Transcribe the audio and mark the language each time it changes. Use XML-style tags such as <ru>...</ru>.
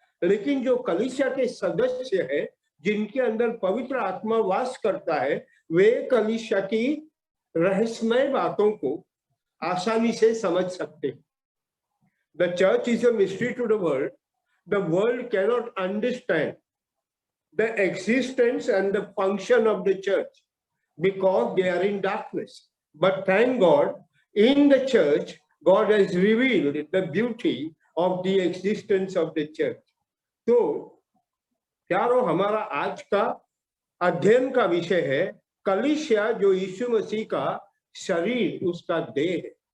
<hi>लेकिन जो कलीसिया के सदस्य है, जिनके अंदर पवित्र आत्मा वास करता है, वे कलीसिया की रहस्यमय बातों को आसानी से समझ सकते हैं।</hi> <en>The church is a mystery to the world. The world cannot understand the existence and the function of the church because they are in darkness. But thank God, in the church, God has revealed the beauty of the existence of the church.</en> <hi>तो प्यारों, हमारा आज का अध्ययन का विषय है कलीसिया जो यीशु मसीह का शरीर, उसका देह है।</hi>